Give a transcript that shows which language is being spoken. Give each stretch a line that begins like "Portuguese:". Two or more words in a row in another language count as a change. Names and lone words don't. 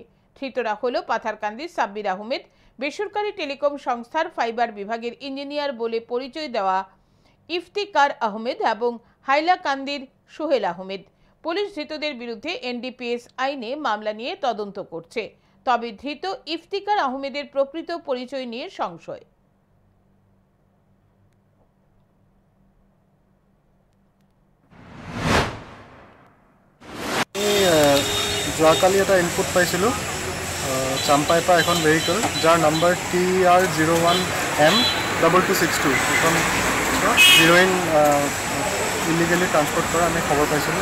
Bangla: ধৃতরা হলো পাথারকান্দির সাব্বির আহমেদ, বেসরকারি টেলিকম সংস্থার ফাইবার বিভাগের ইঞ্জিনিয়ার বলে পরিচয় দেওয়া ইফতিকার আহমেদ এবং হাইলাকান্দির সোহেল আহমেদ। পুলিশ ধৃতদের বিরুদ্ধে এনডিপিএস আইনে মামলা নিয়ে তদন্ত করছে। তবে ধৃত ইফতিকার আহমেদের প্রকৃত পরিচয় নিয়ে সংশয়।
Assamese: যোৱাকালি এটা ইনপুট পাইছিলোঁ চাম্পাইৰ পৰা এখন ভেহিকল যাৰ নম্বৰ TR01M2262 এখন হিৰ'ইন
English: illegally transport
Assamese: কৰা আমি খবৰ পাইছিলোঁ।